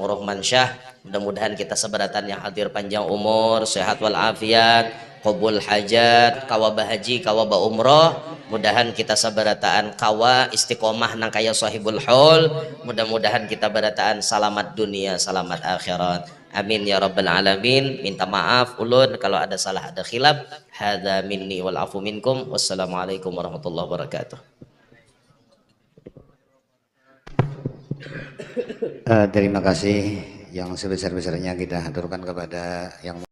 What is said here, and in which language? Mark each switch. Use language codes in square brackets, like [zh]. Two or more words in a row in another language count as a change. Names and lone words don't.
[bjn] Rohman Syah mudah-mudahan kita seberatan yang hadir panjang umur sehat walafiat qabul hajat kawa bahaji kawa ba umroh mudahan kita sabarataan kawa istiqomah nang kaya sahibul haul mudah-mudahan kita barataan selamat dunia selamat akhirat [ar] آمين يا رب العالمين [bjn] minta maaf ulun kalau ada salah ada khilaf [ar] هذا مني والعفو منكم والسلام عليكم ورحمة الله وبركاته. [id] Terima kasih yang sebesar-besarnya kita haturkan kepada yang